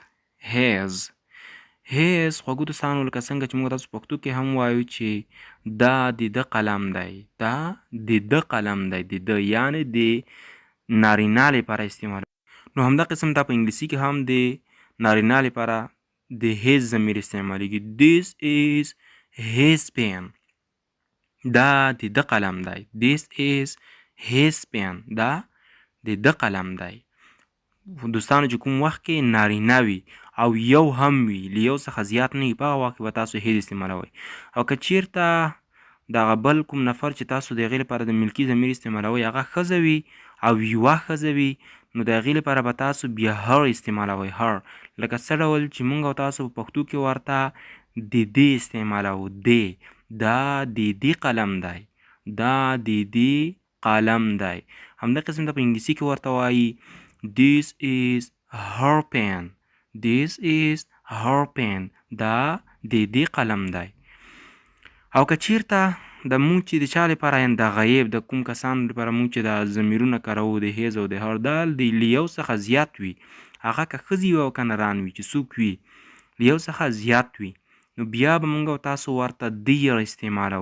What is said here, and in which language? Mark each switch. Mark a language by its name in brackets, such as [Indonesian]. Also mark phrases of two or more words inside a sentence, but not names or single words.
[Pashto] هیز خوږو دوستانو لکه څنګه چې موږ تاسو پښتو کې هم وایو چې دا د ده قلم دی، دا د ده قلم دی، د ده یعنې د نارینه لپاره استعمال. نو همدا قسم دا په انګلیسي کې هم د نارینه لپاره د هیز ضمیر استعمالیږي. [English] This is his pen. [Pashto] دا د ده قلم دی. [English] This is his pen. [Pashto] دا د ده قلم دی. دوستانو چې کوم وخت کې نارینه وي او یو هم وي، له یو څخه زیات نه وي، په هغه وخت کې به تاسو هیز استعمالوئ. او که چیرته دغه بل کوم نفر چې تاسو د هغې لپاره د ملکي ضمیر استعمالوئ هغه ښځه وي او یوه ښځه وي، نو د هغې لپاره به تاسو بیا هر استعمالوئ. هر لکه څه ډول چې موږ او تاسو په پښتو کې ورته د دې استعمالوو. دې، دا د دې قلم دی، دا د دې قلم دی. همدا قسم ته په انګلیسي کې ورته وایي [English] This is her pen. This is her pen. [Pashto] دا د دې قلم دی. او که چیرته د مونږ چې د چا لپاره د غیب د کوم کسانو لپاره مونږ چې د ضمیرونه کاروو د هیز او د هر، دا د یو څخه زیات وي، هغه که ښځې وي او که نران وي، چې څوک وي له یو څخه زیات وي، نو بیا به مونږ او تاسو ورته دیر استعمالوو.